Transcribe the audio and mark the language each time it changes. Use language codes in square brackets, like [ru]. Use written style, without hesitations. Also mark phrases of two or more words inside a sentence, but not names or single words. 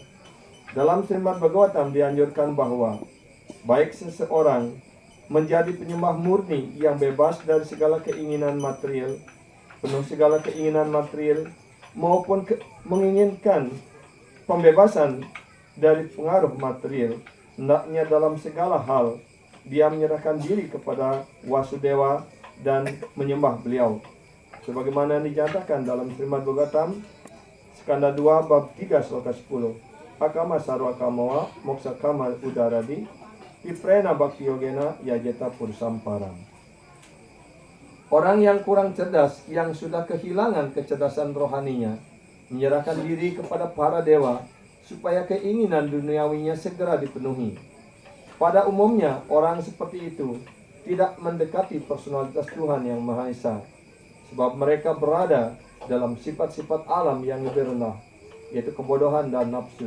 [id] Dalam Srimad Bhagavatam dianjurkan bahwa baik seseorang menjadi penyembah murni yang bebas dari segala keinginan material, penuh segala keinginan material, maupun menginginkan pembebasan dari pengaruh material, hendaknya dalam segala hal dia menyerahkan diri kepada Vasudeva dan menyembah beliau. Sebagaimana dinyatakan dalam Srimad Bhagavatam, Skanda 2 bab 3 sloka 10. [sa] अकामः सर्वकामो वा मोक्षकाम उदारधीः तीव्रेण भक्तियोगेन यजेत पुरुषं परम्. [id] Orang yang kurang cerdas, yang sudah kehilangan kecerdasan rohaninya, menyerahkan diri kepada para dewa supaya keinginan duniawinya segera dipenuhi. Pada umumnya, orang seperti itu tidak mendekati personalitas Tuhan Yang Maha Esa, sebab mereka berada dalam sifat-sifat alam yang lebih rendah, yaitu kebodohan dan nafsu.